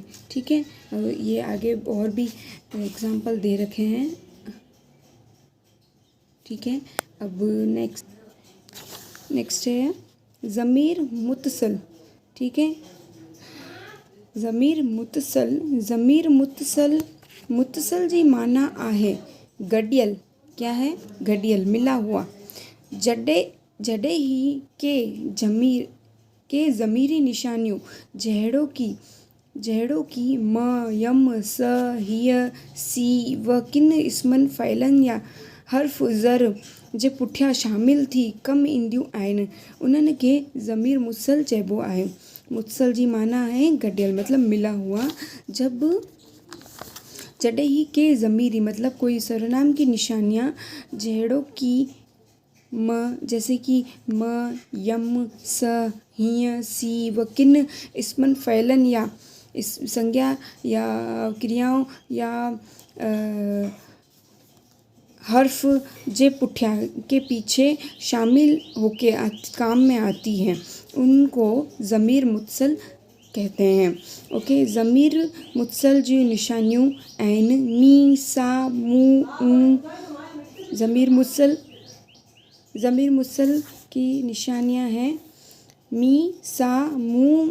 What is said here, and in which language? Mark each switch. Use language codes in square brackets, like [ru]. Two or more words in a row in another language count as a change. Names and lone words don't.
[hi] ठीक है, ये आगे और भी एग्जाम्पल दे रखे हैं। ठीक है, अब नेक्स्ट है ज़मीर मुत्तसल। ठीक है, [sd] ज़मीर मुत्तसल जी माना आहे गडियल। [hi] क्या है? [sd] गडियल, [hi] मिला हुआ। [sd] जॾे ही के ज़मीरी निशानियों जहिड़ो की म, यम, स, हीअ, सी व किन इस्मनि फ़इलनि या हर्फ़ ज़र जे पुठियां शामिल थी कम ईंदियूं आहिनि, उन्हनि खे ज़मीर मुत्तसल चइबो आहे। [hi] मुत्तसल जी माना है गडियल, मतलब मिला हुआ। [sd] जॾे ही के ज़मीरी [hi] मतलब कोई सर्वनाम की निशानियाँ, [sd] जहिड़ो की म, [hi] जैसे कि म, यम, स, हीअ, सी [sd] व किन इस्मन फ़इलनि [hi] या इस संज्ञा या क्रियाओं या [sd] हर्फ जे पुठिया [hi] के पीछे शामिल होके काम में आती हैं, उनको ज़मीर मुत्तसल कहते हैं। ओके, [sd] ज़मीर मुत्तसल जी निशानियूं आहिनि मी, सा, मू, ऊ। [hi] ज़मीर मुत्तसल की निशानियां हैं मी, सा, मू,